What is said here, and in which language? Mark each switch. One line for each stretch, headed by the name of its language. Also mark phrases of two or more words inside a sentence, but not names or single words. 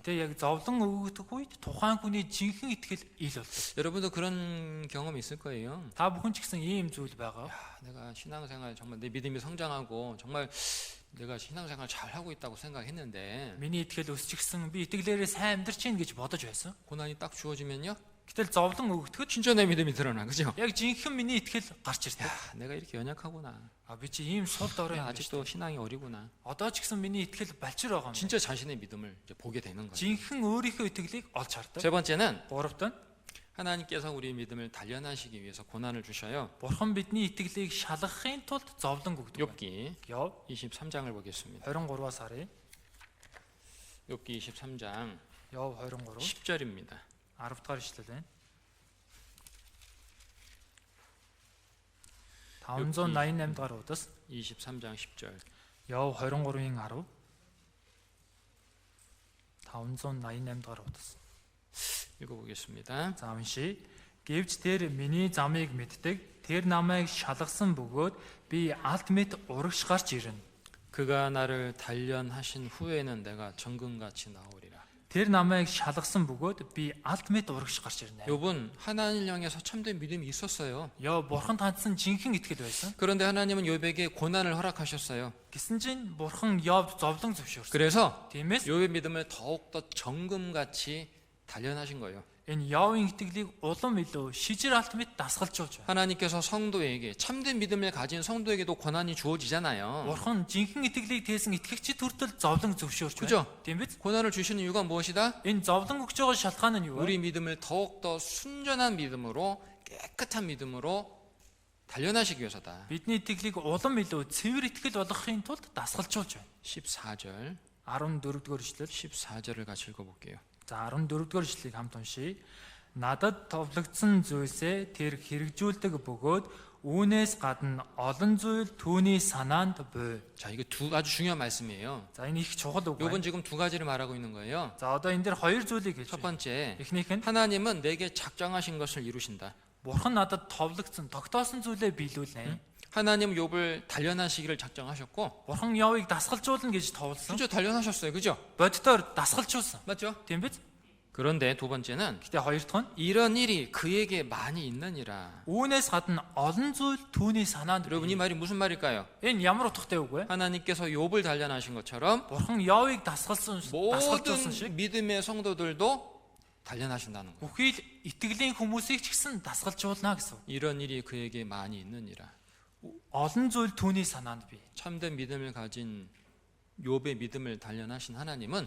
Mongolian: Гэтэ яг зовлон өгөгдөх үед тухайн хүний жинхэнэ итгэл ил болдог.
Korean: 여러분도 그런 경험이 있을 거예요.
Mongolian: Та бүхэн ч гэсэн ийм зүйл байгаа.
Korean: 야, 내가 신앙생활 정말 내 믿음이 성장하고 정말 내가 신앙생활 잘 하고 있다고 생각했는데
Mongolian: Миний итгэл өсчихсэн, би итгэлээрээ сайн амьдарч гин гэж бодож байсан.
Korean: 고난이 딱 주어지면요,
Mongolian: Гэтэл зовлон өгөгдөхөд
Korean: 진짜 내 믿음이 드러나, 그죠?
Mongolian: яг жинхэнэ миний итгэл гарч ирдэг.
Korean: 야, 내가 이렇게 연약하구나.
Mongolian: А би чи ийм сул дорой юм биш.
Korean: 아직도 신앙이 어리구나.
Mongolian: Одоо ч гэсэн миний итгэл балчир байгаа юм.
Korean: 진짜 자신의 믿음을 이제 보게 되는 거예요.
Mongolian: Жинхэнэ өөрийнхөө итгэлийг олж хардаг.
Korean: 세 번째는
Mongolian: Гуравт нь
Korean: 하나님께서 우리 믿음을 단련하시기 위해서 고난을 주셔요.
Mongolian: Бурхан бидний итгэлийг шалгахын тулд зовлон өгдөг.
Korean: 욥기
Mongolian: Яв
Korean: 23장을 보겠습니다.
Mongolian: 23-аас харъя.
Korean: 욥기 23장
Mongolian: Яв 23
Korean: 10절입니다.
Mongolian: 10 дахь ишлэл байна. 588 дахь удас
Korean: 23장 10절.
Mongolian: Яв 23-ийн 10 588 дахь удас.
Korean: 읽어보겠습니다.
Mongolian: За уншия. Гэвч тэр миний замыг мэддэг, тэр намайг шалгасан бөгөөд би алт мэт урагш гарч ирнэ.
Korean: 그가 나를 단련하신 후에는 내가 정금같이 나오리라.
Mongolian: Тэр намайг шалгасан бөгөөд би алт мэт урагш гарч ирнэ.
Korean: 욥은 하나님을 향해서 참된 믿음이 있었어요.
Mongolian: Яв Бурханд хандсан жинхэнэ итгэл байсан.
Korean: 그런데 하나님은 욥에게 고난을 허락하셨어요.
Mongolian: Гэсэн чинь Бурхан Яв зовлон зөвшөөрсөн.
Korean: 그래서
Mongolian: Тиймээс
Korean: 욥의 믿음을 더욱더 정금같이 단련하신 거예요.
Mongolian: энэ Явын итгэлийг улам илүү шижир алт мэт дасгалжуулж байна.
Korean: 하나님께서 성도에게, 참된 믿음을 가진 성도에게도 고난이 주어지잖아요.
Mongolian: Бурхан жинхэнэ итгэлийг тээсэн итгэгчид хүртэл зовлон зөвшөөрч
Korean: 그죠?
Mongolian: байна. Тийм биз?
Korean: 고난을 주시는 이유가 무엇이다?
Mongolian: Энэ зовлон өгч байгаа шалтгаан нь юу вэ?
Korean: 우리 믿음을 더욱더 순전한 믿음으로, 깨끗한 믿음으로 단련하시기 위해서다.
Mongolian: Бидний итгэлийг улам илүү цэвэр итгэл болгохын тулд дасгалжуулж байна.
Korean: 14절,
Mongolian: 14-р ишлэл.
Korean: 14절을 같이 읽어볼게요.
Mongolian: За 14-р ишлэлийг хамт уншийе. Надад товлогдсон зүйлсээ тэр хэрэгжүүлдэг бөгөөд үүнээс гадна олон зүйл түүний санаанд буй.
Korean: 자, 이거 아주 중요한 말씀이에요.
Mongolian: За энэ их чухал үг
Korean: 욥은
Mongolian: байна.
Korean: 지금 두 가지를 말하고 있는 거예요.
Mongolian: За одоо энэ дээр хоёр зүйлийг хэлж
Korean: 첫
Mongolian: байна.
Korean: 번째,
Mongolian: Эхнийх нь
Korean: 하나님은 내게 작정하신 것을 이루신다.
Mongolian: Бурхан надад товлогдсон, тогтоосон зүйлээ биелүүлнэ.
Korean: 하나님 욥을 단련하시기를 작정하셨고,
Mongolian: Бурхан Явыг дасгалжуулна гэж товлсон.
Korean: 진짜 단련하셨어요, 그죠?
Mongolian: Боддоор дасгалжуулсан.
Korean: 맞죠?
Mongolian: Тийм биз?
Korean: 그런데 두 번째는
Mongolian: Гэтэ хоёр дахь нь
Korean: 이런 일이 그에게 많이 있느니라.
Mongolian: үүнээс гадна олон зүйл түүний санаанд
Korean: 여러분 이 말이 무슨 말일까요?
Mongolian: энэ ямар утгатай үг вэ?
Korean: 하나님께서 욥을 단련하신 것처럼
Mongolian: Бурхан Явыг дасгалжуулсан шиг
Korean: 모든 믿음의 성도들도 단련하신다는 거예요.
Mongolian: бүхий л итгэлийн хүмүүсийг ч гэсэн дасгалжуулна гэсэн.
Korean: 이런 일이 그에게 많이 있느니라.
Mongolian: Олон зүйл түүний санаанд бий.
Korean: 참된 믿음을 가진 욥의 믿음을 단련하신 하나님은